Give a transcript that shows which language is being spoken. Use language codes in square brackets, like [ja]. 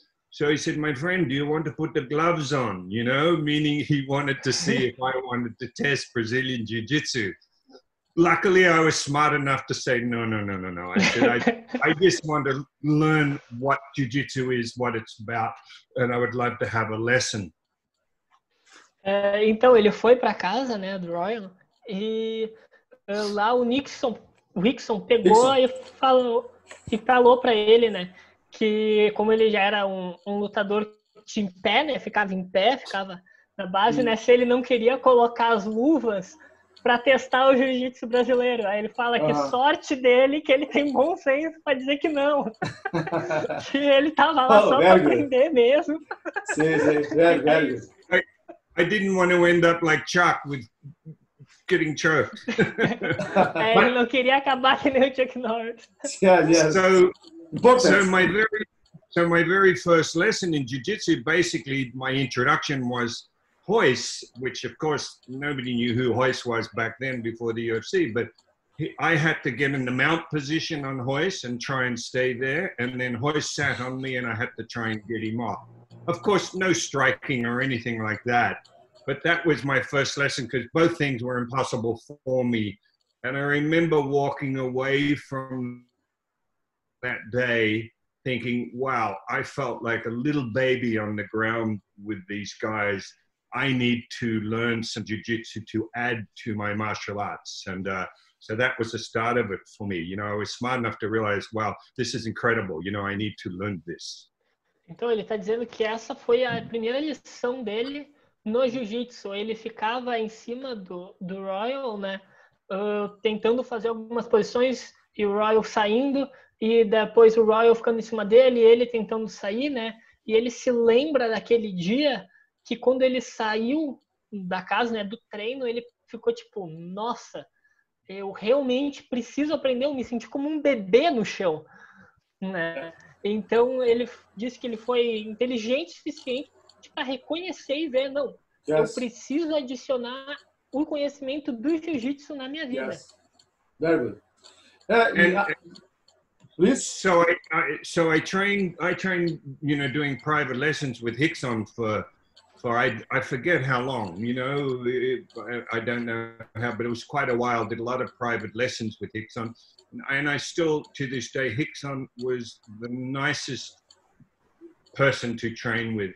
[en] So he said, my friend, do you want to put the gloves on? You know, meaning he wanted to see if I wanted to test Brazilian Jiu-Jitsu. Luckily, I was smart enough to say, no. I said, I just want to learn what Jiu-Jitsu is, what it's about, and I would love to have a lesson. [pt] Então, ele foi para casa, né, do Royal, e lá o Rickson pegou e falou para ele, né, que como ele já era um lutador de em pé, né, ficava em pé, ficava na base, né, se ele não queria colocar as luvas para testar o jiu-jitsu brasileiro. Aí ele fala que sorte dele que ele tem bom senso para dizer que não. Que ele tava lá só para aprender mesmo. Sim, velho. [en] I didn't want to end up like Chuck with getting choked. [pt] Ele não queria acabar que nem o Chuck Norris. [en] Yeah. So my very first lesson in jiu-jitsu, basically my introduction was Hoist, which of course nobody knew who Hoist was back then before the UFC, but I had to get in the mount position on Hoist and try and stay there, and then Hoist sat on me and I had to try and get him off. Of course, no striking or anything like that, but that was my first lesson because both things were impossible for me. And I remember walking away from that day thinking, wow, I felt like a little baby on the ground with these guys. I need to learn some jiu-jitsu to add to my martial arts. And so that was the start of it for me. You know, I was smart enough to realize, wow, this is incredible. You know, I need to learn this. [pt] Então ele está dizendo que essa foi a primeira lição dele no jiu-jitsu. Ele ficava em cima do Royal, né, tentando fazer algumas posições e o Royal saindo, e depois o Royal ficando em cima dele e ele tentando sair, né? E ele se lembra daquele dia que quando ele saiu da casa, né, do treino, ele ficou tipo, nossa, eu realmente preciso aprender, eu me senti como um bebê no chão, né? Então ele disse que ele foi inteligente o suficiente para reconhecer e ver, não, eu preciso adicionar o conhecimento do jiu-jitsu na minha vida. [en] Very good. So I trained, you know, doing private lessons with Hickson for I forget how long, you know, I don't know how, but it was quite a while. Did a lot of private lessons with Hickson, and I still, to this day, Hickson was the nicest person to train with.